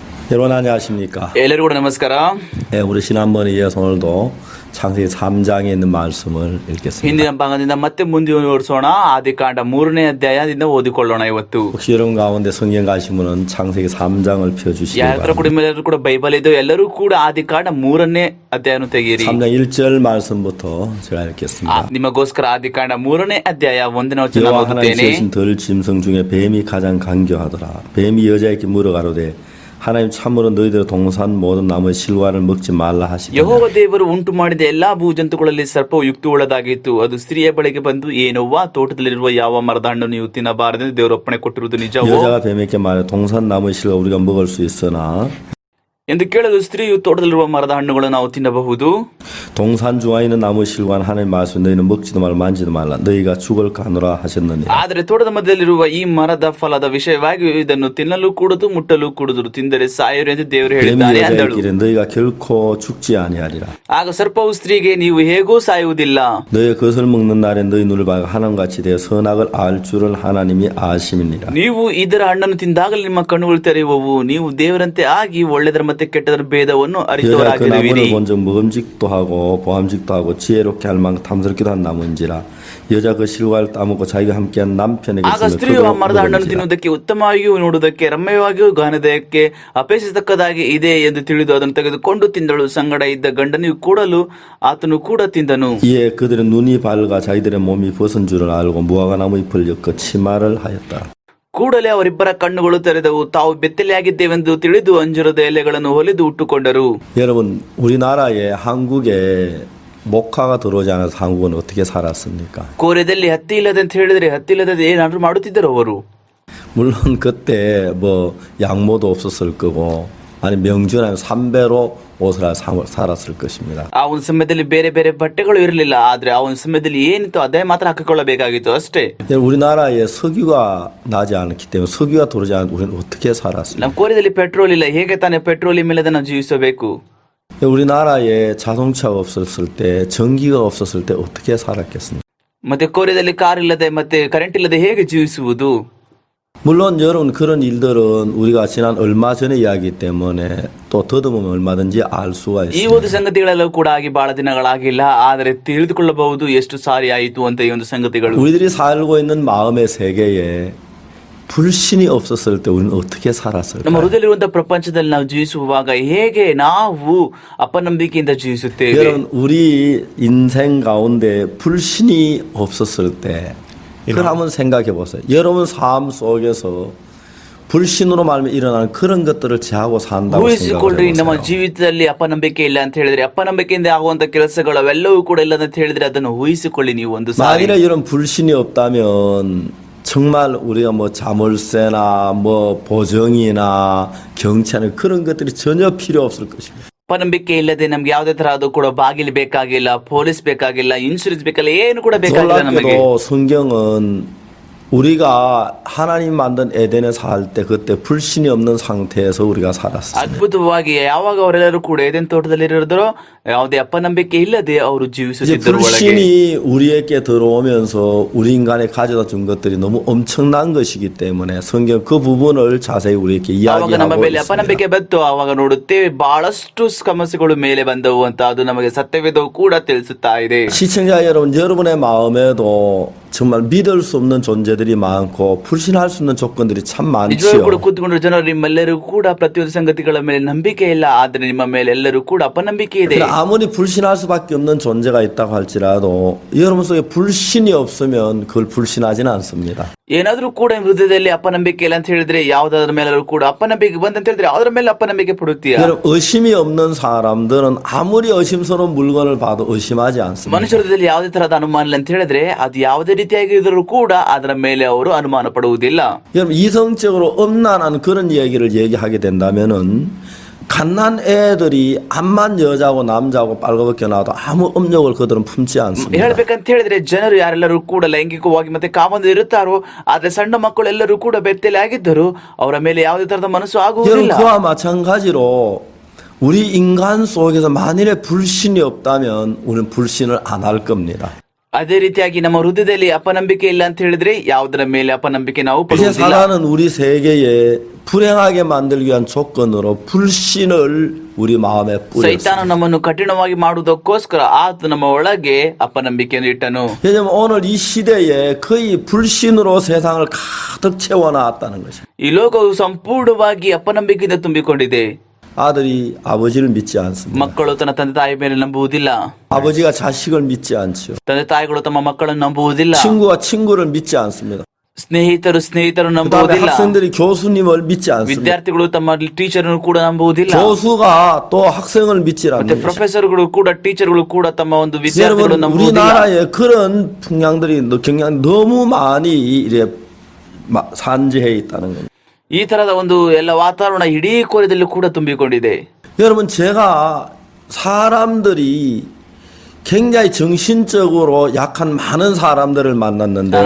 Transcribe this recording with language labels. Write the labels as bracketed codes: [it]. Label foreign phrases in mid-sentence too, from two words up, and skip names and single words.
[ko] 여러분 안녕하십니까? [kn] ಎಲ್ಲರಿಗೂ ಕೂಡ ನಮಸ್ಕಾರ. [ko] 네, 우리 지난번에 이어서 오늘도 창세기 3장에 있는 말씀을 읽겠습니다. [kn] ಹಿಂದಿನ ಭಾಗದಿಂದ ಮತ್ತೆ ಮುಂದುವರಿಸೋಣ. ಆದಿಕಾಂಡ 3ನೇ ಅಧ್ಯಾಯದಿಂದ ಓದಿಕೊಳ್ಳೋಣ ಇವತ್ತು. [ko] 혹시 여러분 가운데 성경 가신 분은 창세기 3장을 펴주시기 [kn] ಯಾರ ಕೂಡ [ko] 바랍니다. [kn] ಎಲ್ಲರೂ ಕೂಡ ಬೈಬಲ್ ಇದೆ, ಎಲ್ಲರೂ ಕೂಡ ಆದಿಕಾಂಡ 3ನೇ ಅಧ್ಯಾಯವನ್ನು ತೆಗೆಯಿರಿ. [ko] 3장 1절 말씀부터 제가 읽겠습니다. [kn] ನಿಮಗೋಸ್ಕರ ಆದಿಕಾಂಡ 3ನೇ ಅಧ್ಯಾಯ 1ನೇ ವಚನ [ko] 여호와 하나님 [kn] ಓದುತ್ತೇನೆ. [ko] 지으신 들 짐승 중에 뱀이 가장 간교하더라. 뱀이 여자에게 물어가로되 하나님 참으로 너희들 동산 모든 나무의 실과를 먹지 말라 하시더라. [kn] ಯೆಹೋವ ದೇವರು ಉಂಟು ಮಾಡಿದ ಎಲ್ಲಾ ಭೂಜಂತುಗಳಲ್ಲಿ ಸರ್ಪವು ಯುಕ್ತಿಯುಳ್ಳದಾಗಿತ್ತು. ಅದು ಸ್ತ್ರೀಯ ಬಳಿಗೆ ಬಂದು, ಏನವ್ವ, ತೋಟದಲ್ಲಿರುವ ಯಾವ ಮರದ ಹಣ್ಣು ನೀವು ತಿನ್ನಬಾರದೆಂದು ದೇವರು ಒಪ್ಪಣೆ ಕೊಟ್ಟಿರುವುದು ನಿಜವೋ [ko] 여자가 뱀에게 말해 동산 나무의 실과 우리가 먹을 수 있으나 [kn] ಎಂದು ಕೇಳಲು, ಸ್ತ್ರೀಯು ತೋಟದಲ್ಲಿರುವ ಮರದ ಹಣ್ಣುಗಳು ನಾವು ತಿನ್ನಬಹುದು. [ko] 동산 중앙에 있는 나무 실과는 하나님 말씀 너희는 먹지도 말라 만지도 말라 너희가 죽을 가노라 하셨느니라. [kn] ಆದರೆ ತೋಟದ ಮಧ್ಯದಲ್ಲಿರುವ ಈ ಮರದ ಫಲದ ವಿಷಯವಾಗಿ ಇದನ್ನು ತಿನ್ನಲು ಕೂಡದು, ಮುಟ್ಟಲು ಕೂಡದು, ತಿಂದರೆ ಸಾಯರು ಎಂದು ದೇವರು [ko] 뱀이 [kn] ಹೇಳಿದ್ದಾನೆ ಅಂದಳು. [ko] 여자에게 너희가 결코 죽지 아니하리라. [kn] ಆಗ ಸರ್ಪವು ಸ್ತ್ರೀಗೆ, ನೀವು ಹೇಗೂ ಸಾಯುವುದಿಲ್ಲ. [ko] 너희 그것을 먹는 날에 너희 눈을 봐가 하나님같이 되어 선악을 알 줄을 하나님이 아심이니라. [kn] ನೀವು ಇದರ ಹಣ್ಣನ್ನು ತಿಂದಾಗಲೇ ನಿಮ್ಮ ಕಣ್ಣುಗಳು ತೆರೆಯುವವು, ನೀವು ದೇವರಂತೆ ಆಗಿ ಒಳ್ಳೆದರ ಮತ್ತೆ ಕೆಟ್ಟದರ ಭೇದವನ್ನು [ko] 여자가 그 [kn] ಅರಿತವರಾಗಿರುವಿರಿ. [ko] 나무를 본적 먹음직도 하고 보암직도 하고 지혜롭게 할 만큼 탐스럽기도 한 나무인지라. 여자 그 실과를 따먹고 자기가 함께한 남편에게 [kn] ಆಗ ಸ್ತ್ರೀಯು ಆ ಮರದ ಹಣ್ಣನ್ನು ತಿನ್ನುವುದಕ್ಕೆ ಉತ್ತಮವಾಗಿಯೂ ನೋಡುವುದಕ್ಕೆ ರಮ್ಯವಾಗಿಯೂ ಗಾನದಕ್ಕೆ ಅಪೇಕ್ಷಿಸತಕ್ಕದಾಗಿ ಇದೆ ಎಂದು ತಿಳಿದು ಅದನ್ನು ತೆಗೆದುಕೊಂಡು ತಿಂದಳು. ಸಂಗಡ ಇದ್ದ ಗಂಡನಿಗೂ ಕೂಡಲು ಆತನು ಕೂಡ ತಿಂದನು. [ko] 이에 그들의 눈이 밝아 자기들의 몸이 벗은 줄을 알고 무화과 나무 잎을 엮어 치마를 하였다. [kn] ಕೂಡಲೇ ಅವರಿಬ್ಬರ ಕಣ್ಣುಗಳು ತೆರೆದವು, ತಾವು ಬೆತ್ತಲೆಯಾಗಿದ್ದೇವೆಂದು ತಿಳಿದು ಅಂಜೂರದ ಎಲೆಗಳನ್ನು ಹೊಲಿದು ಉಟ್ಟುಕೊಂಡರು. [ko] 여러분 우리나라에 한국에 목화가 들어오지 않아서 한국은 어떻게 살았습니까? [kn] ಕೋರೆದಲ್ಲಿ ಹತ್ತಿ ಇಲ್ಲದೆ ಅಂತ ಹೇಳಿದ್ರೆ ಹತ್ತಿ ಇಲ್ಲದೆ ಏನಾದ್ರು ಮಾಡುತ್ತಿದ್ದರು ಅವರು. [ko] 물론 그때 뭐 양모도 없었을 거고 아니 명주나 삼배로 옷을 살았을 것입니다. [kn] ಆ ಒಂದು ಸಮಯದಲ್ಲಿ ಬೇರೆ ಬೇರೆ ಬಟ್ಟೆಗಳು ಇರಲಿಲ್ಲ, ಆದ್ರೆ ಆ ಒಂದು ಸಮಯದಲ್ಲಿ ಏನಿತ್ತು ಅದೇ ಮಾತ್ರ ಹಾಕಿಕೊಳ್ಳಬೇಕಾಗಿತ್ತು ಅಷ್ಟೇ. [ko] 우리나라에 석유가 나지 않기 때문에 석유가 들어오지 않으면 우리는 어떻게 살았습니까? [kn] ನಮ್ಮ ಕೋರಿಯಲ್ಲಿ ಪೆಟ್ರೋಲ್ ಇಲ್ಲ, ಹೇಗೆ ತಾನೇ ಪೆಟ್ರೋಲ್ ಇಲ್ಲದೆ ನಾವು ಜೀವಿಸಬೇಕು? [ko] 우리나라에 자동차가 없었을 때 전기가 없었을 때 어떻게 살았겠습니까? [kn] ಮತ್ತೆ ಕೋರಿಯಲ್ಲಿ ಕಾರ್ ಇಲ್ಲದೆ ಮತ್ತೆ ಕರೆಂಟ್ ಇಲ್ಲದೆ ಹೇಗೆ ಜೀವಿಸುವುದು? [ko] 물론 여러분 그런 일들은 우리가 지난 얼마 전의 이야기 때문에 또 더듬으면 얼마든지 알 수가 [kn] ಈ [ko] 있습니다. [kn] ಒಂದು ಸಂಗತಿಗಳೆಲ್ಲ ಕೂಡ ಆಗಿ ಬಹಳ ದಿನಗಳಾಗಿಲ್ಲ, ಆದರೆ ತಿಳಿದುಕೊಳ್ಳಬಹುದು ಎಷ್ಟು ಸಾರಿ ಆಯಿತು ಅಂತ ಈ ಒಂದು ಸಂಗತಿಗಳು. [ko] 우리들이 살고 있는 마음의 세계에 불신이 없었을 때 우리는 어떻게 [kn] ನಮ್ಮ [ko] 살았을까요? [kn] ಹೃದಯದಲ್ಲಿರುವಂತಹ ಪ್ರಪಂಚದಲ್ಲಿ ನಾವು ಜೀವಿಸುವಾಗ ಹೇಗೆ ನಾವು ಅಪನಂಬಿಕೆಯಿಂದ ಜೀವಿಸುತ್ತೇವೆ? [ko] 여러분 우리 인생 가운데 불신이 없었을 때 그걸 한번 생각해 보세요. 여러분 삶 속에서 불신으로 말미암아 일어나는 그런 것들을 제하고 산다고 [kn] ಊಹಿಸಿಕೊಳ್ಳ್ರಿ, ನಮ್ಮ [ko] 생각해 보세요. [kn] ಜೀವಿತದಲ್ಲಿ ಅಪನಂಬಿಕೆ ಇಲ್ಲ ಅಂತ ಹೇಳಿದ್ರೆ, ಅಪನಂಬಿಕೆಯಿಂದ ಆಗುವಂತ ಕೆಲಸಗಳು ಅವೆಲ್ಲವೂ ಕೂಡ ಇಲ್ಲ ಅಂತ ಹೇಳಿದ್ರೆ ಅದನ್ನು ಊಹಿಸಿಕೊಳ್ಳಿ ನೀವು ಒಂದು ಸಾರಿ. [ko] 만일에 이런 불신이 없다면 정말 우리가 뭐 자물쇠나 뭐 보정이나 경찰 그런 것들이 전혀 필요 없을 것입니다. [kn] ಅಪನಂಬಿಕೆ ಇಲ್ಲದೆ ನಮ್ಗೆ ಯಾವುದೇ ತರಹದ ಕೂಡ ಬಾಗಿಲು ಬೇಕಾಗಿಲ್ಲ, ಪೊಲೀಸ್ ಬೇಕಾಗಿಲ್ಲ, ಇನ್ಶೂರೆನ್ಸ್ ಬೇಕಲ್ಲ, ಏನು ಕೂಡ ಬೇಕಾಗಿಲ್ಲ ನಮಗೆ. [ko] 놀랍게도 성경은 우리가 하나님 만든 에덴에 살 때 그때 불신이 없는 상태에서 우리가 살았습니다. [kn] ಅದ್ಭುತವಾಗಿ ಯಾವಾಗ ಅವರೆಲ್ಲರೂ ಕೂಡ ಏದೇನ್ ತೋಟದಲ್ಲಿ ಇರೋದ್ರೋ ಯಾವುದೇ ಅಪನಂಬಿಕೆ ಇಲ್ಲದೆ ಅವರು [ko] 이제 [kn] ಜೀವಿಸುತ್ತಿದ್ದರು ಒಳಗೆ. [ko] 불신이 우리에게 들어오면서 우리 인간에 가져다 준 것들이 너무 엄청난 것이기 때문에 성경 그 부분을 자세히 우리에게 [kn] ಆವಾಗ ನಮ್ಮ [ko] 이야기하고 [kn] ಮೇಲೆ [ko] 있습니다. [kn] ಅಪನಂಬಿಕೆ ಬಂತು, ಆವಾಗ ನೋಡುತ್ತೇವೆ ಬಹಳಷ್ಟು ಸಮಸ್ಯೆಗಳು ಮೇಲೆ ಬಂದವು ಅಂತ ಅದು ನಮಗೆ ಸತ್ಯವೇದವು ಕೂಡ ತಿಳಿಸುತ್ತಾ ಇದೆ. [ko] 시청자 여러분, 여러분의 마음에도 정말 믿을 수 없는 존재들이 많고 불신할 수 있는 조건들이 참 [kn] ನಿಜವಾಗ್ಲೂ ಕೂಡ [ko] 많지요. [kn] ಕೂತ್ಕೊಂಡ್ರು ಜನರು ನಿಮ್ಮೆಲ್ಲರೂ ಕೂಡ ಪ್ರತಿಯೊಂದು ಸಂಗತಿಗಳ ಮೇಲೆ ನಂಬಿಕೆ ಇಲ್ಲ, ಆದ್ರೆ ನಿಮ್ಮ ಮೇಲೆ ಎಲ್ಲರೂ ಕೂಡ ಅಪನಂಬಿಕೆ ಇದೆ. [ko] 그러나 아무리 불신할 수밖에 없는 존재가 있다고 할지라도 여러분 속에 불신이 없으면 그걸 불신하지는 않습니다. [kn] ಏನಾದ್ರೂ ಕೂಡ ಹೃದಯದಲ್ಲಿ ಅಪನಂಬಿಕೆ ಇಲ್ಲ ಅಂತ ಹೇಳಿದ್ರೆ ಯಾವ್ದಾದ್ರ ಮೇಲೂ ಕೂಡ ಅಪನಂಬಿಕೆ ಬಂದಂತ ಹೇಳಿದ್ರೆ ಅದರ ಮೇಲೆ ಅಪನಂಬಿಕೆ ಪಡುತ್ತೀಯ. [ko] 여러분 의심이 없는 사람들은 아무리 의심스러운 물건을 봐도 의심하지 않습니다. [kn] ಮನುಷ್ಯ ಹೃದಯದಲ್ಲಿ ಯಾವುದೇ ತರಹದ ಅನುಮಾನ ಇಲ್ಲ ಅಂತ ಹೇಳಿದ್ರೆ ಅದು ಯಾವುದೇ ರೀತಿಯಾಗಿ ಇದ್ರೂ ಕೂಡ ಅದರ ಮೇಲೆ ಅವರು ಅನುಮಾನ ಪಡುವುದಿಲ್ಲ. [ko] 여러분 이성적으로 엄난한 그런 얘기를 얘기하게 된다면은 갓난 애들이 암만 여자고 남자고 빨갛게 나와도 아무 업력을 그들은 품지 않습니다. [kn] ಹೇಳ್ಬೇಕಂತ ಹೇಳಿದ್ರೆ ಜನರು ಯಾರೆಲ್ಲರೂ ಕೂಡ ಲೈಂಗಿಕವಾಗಿ ಮತ್ತೆ ಕಾಮಂದು ಇರುತ್ತಾರೋ, ಆದ್ರೆ ಸಣ್ಣ ಮಕ್ಕಳು ಎಲ್ಲರೂ ಕೂಡ ಬೆತ್ತಲೆ ಆಗಿದ್ದರು, ಅವರ ಮೇಲೆ ಯಾವುದೇ ತರದ ಮನಸ್ಸು [ko] 여러분 [kn] ಆಗುವುದಿಲ್ಲ. [ko] 그와 마찬가지로 우리 인간 속에서 만일에 불신이 없다면 우리는 불신을 안 할 겁니다. [kn] ಅದೇ ರೀತಿಯಾಗಿ ನಮ್ಮ ಹೃದಯದಲ್ಲಿ ಅಪನಂಬಿಕೆ ಇಲ್ಲ ಅಂತ ಹೇಳಿದ್ರೆ ಯಾವುದರ ಮೇಲೆ ಅಪನಂಬಿಕೆ ನಾವು [ko] 이제 [kn] ಪಡುವುದಿಲ್ಲ. [ko] 사단은 우리 세계에 불행하게 만들기 위한 조건으로 불신을 우리 마음에 뿌렸어요. [kn] ಸೈತಾನ ನಮ್ಮನ್ನು ಕಠಿಣವಾಗಿ ಮಾಡುವುದಕ್ಕೋಸ್ಕರ ಆತ ನಮ್ಮ ಒಳಗೆ ಅಪನಂಬಿಕೆಯನ್ನು ಇಟ್ಟನು. [ko] 왜냐면 오늘 이 시대에 거의 불신으로 세상을 가득 채워놨다는 것입니다. [kn] ಈ ಲೋಕವು ಸಂಪೂರ್ಣವಾಗಿ ಅಪನಂಬಿಕೆಯಿಂದ ತುಂಬಿಕೊಂಡಿದೆ. [ko] 아들이 아버지를 믿지 않습니다. [kn] ಮಕ್ಕಳು ತನ್ನ ತಂದೆ ತಾಯಿ ಮೇಲೆ ನಂಬುವುದಿಲ್ಲ. [ko] 아버지가 자식을 믿지 않죠. [kn] ತಂದೆ ತಾಯಿಗಳು ತಮ್ಮ ಮಕ್ಕಳನ್ನು ನಂಬುವುದಿಲ್ಲ. [ko] 친구가 친구를 믿지 않습니다. [kn] ಸ್ನೇಹಿತರು [ko] 그다음에 [kn] ನಂಬುವುದಿಲ್ಲ. [ko] 학생들이 교수님을 믿지 않습니다. [kn] ವಿದ್ಯಾರ್ಥಿಗಳು ತಮ್ಮ ಟೀಚರ್ ಕೂಡ ನಂಬುವುದಿಲ್ಲ. [ko] 교수가 또 학생을 믿지 [kn] ಮತ್ತೆ [ko] 않는 것입니다. [kn] ಪ್ರೊಫೆಸರ್ಗಳು ಕೂಡ ಟೀಚರ್ಗಳು ಕೂಡ ತಮ್ಮ ಒಂದು ವಿದ್ಯಾರ್ಥಿಗಳು [ko] 여러분 [kn] ನಂಬುವುದಿಲ್ಲ. [ko] 우리나라에 그런 경향들이 너무 많이 이래 산재해 있다는 겁니다. [kn] ಈ ತರದ ಒಂದು ಎಲ್ಲ ವಾತಾವರಣ ಇಡೀ ಕೊರಿಯದಲ್ಲಿ ಕೂಡ ತುಂಬಿಕೊಂಡಿದೆ. [ko] 여러분 제가 사람들이 굉장히 정신적으로 약한 많은 사람들을 만났는데요.